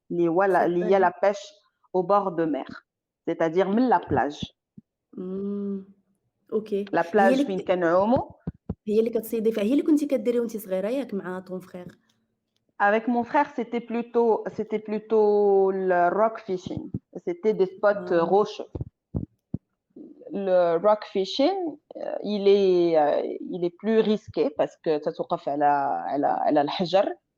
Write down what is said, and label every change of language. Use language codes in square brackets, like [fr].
[fr] Il y a la pêche au bord de mer, c'est-à-dire la plage. Ok. [ar] La plage فين كنعوموا. هي اللي كتصيدي فيها هي اللي كنتي كديري وانت صغيره ياك مع طون فرير؟ [fr] Avec mon frère, c'était plutôt le rock fishing. C'était des spots rocheux. Le rock fishing, il est plus risqué parce que تتوقف على الحجر.